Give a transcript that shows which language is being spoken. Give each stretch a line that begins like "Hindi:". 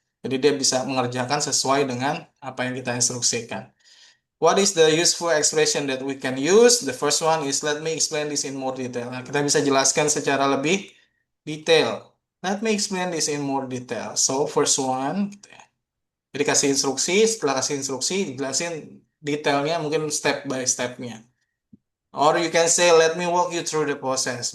Indonesian: Jadi dia bisa mengerjakan sesuai dengan apa yang kita instruksikan.
English: What is the useful expression that we can use? The first one is let me explain this in more detail.
Indonesian: Nah, kita bisa jelaskan secara lebih detail.
English: Let me explain this in more detail. So first one, gitu ya.
Indonesian: Jadi kasih instruksi, setelah kasih instruksi, jelasin detailnya mungkin step by stepnya.
English: Or you can say, let me walk you through the process.